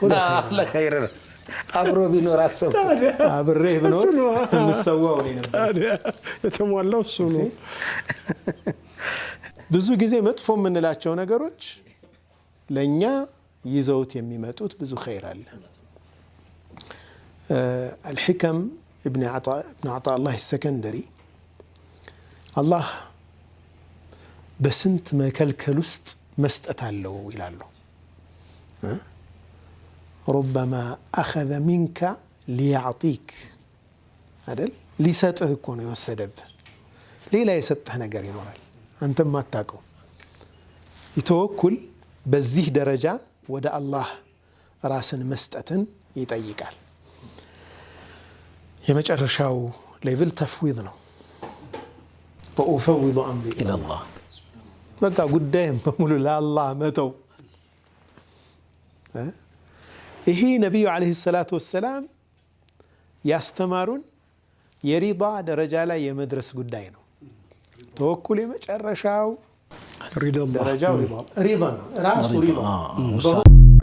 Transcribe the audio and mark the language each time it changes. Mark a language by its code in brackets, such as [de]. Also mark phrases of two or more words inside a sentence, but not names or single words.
[am] ለኸይር ነው አብሮ ቢኖር አሰብ አብሬህ ብኖር እንሰዋው ነው ነበር የተሟላው እሱ ነው ብዙ ጊዜ መጥፎ የምንላቸው ነገሮች ለኛ ይዘውት የሚመጡት ብዙ ኸይር አለ الحكم ابن عطاء الله السكندري الله በስንት መከልከል ውስጥ መስጠት አለው ይላሉ [ar] ربما أخذ منك ليعطيك [am] አይደል ሊሰጥህ እኮ ነው የወሰደብህ ሌላ የሰጠህ ነገር ይኖራል አንተም ማታውቀው ይተወኩል በዚህ ደረጃ ወደ አላህ ራስን መስጠትን ይጠይቃል የመጨረሻው ሌቭል ተፍዊድ ነው [ar] وأفوض أمري إلى الله [am] በቃ ጉዳይም በሙሉ ለአላህ መተው ይሄ ነብዩ [ar] عليه الصلاة والسلام [am] ያስተማሩን የሪዳ ደረጃ ላይ የመድረስ ጉዳይ ነው ተወኩል የመጨረሻው ደረጃው ሪዳ ነው ራሱ ሪዳ